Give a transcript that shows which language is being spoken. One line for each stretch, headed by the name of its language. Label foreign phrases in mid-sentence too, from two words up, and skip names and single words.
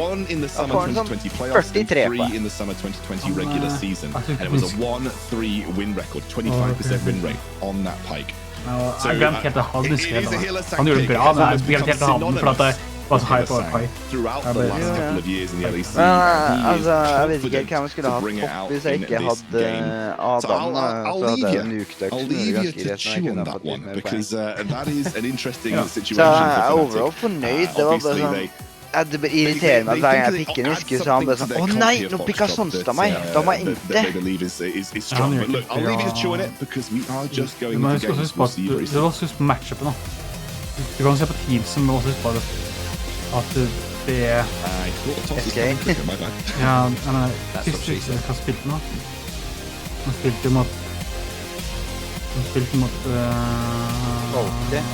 English: 1 in the summer 2020 playoffs and 3 in the summer 2020 regular season. And it was a 1-3 win record, 25% win rate on that Pike. So it is a Hyllisang pick. It has not been throughout the last couple of years in the LEC.
Norwegian: Jeg vet ikke hva man skulle hatt opp hvis jeg ikke hadde Adam.
English: I'll leave you to chew on that one, because that is an interesting situation.
Norwegian: Så jeg er overall fornøyd. Det var bare sånn det irriterer meg hver gang jeg pikker en huske, så han bare sånn, å nei, nå pikket Sonstad meg, da må jeg ikke.
English: I'll leave you to chew on it, because we are just going into games we'll see very soon.
Norwegian: Det var også på matchupen da. Du kan se på teams som også husker på at det SK. Ja, men hva spilte nå? Han spilte mot Schalke.